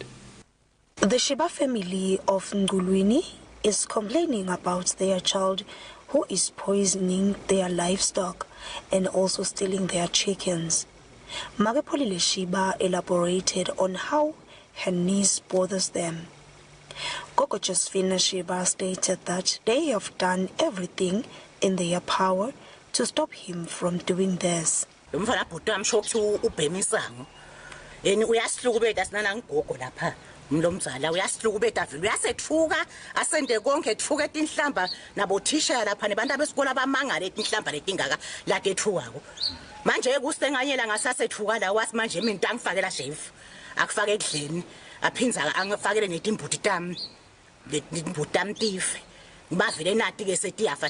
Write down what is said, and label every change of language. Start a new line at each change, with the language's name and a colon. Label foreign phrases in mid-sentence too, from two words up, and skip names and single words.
English: The Sheba family of Ngulwini is complaining about their child who is poisoning their livestock and also stealing their chickens. Magapolile Sheba elaborated on how her niece bothers them. Gogo Josephina Sheba stated that they have done everything in their power to stop him from doing this.
Swati: Mlomzala uyasilukubeta vile uyasethuka asende konke ethuka etinhlamba nabothisha lapha nebantu abesikole abamangala etinhlamba letingaka lake ethukako manje kusenganyela ngasasethuka la wathi manje mina into angifakela shave akufake ekudleni aphinza angifakele netimbuti tami tife ngibavile nathi ke setiyafa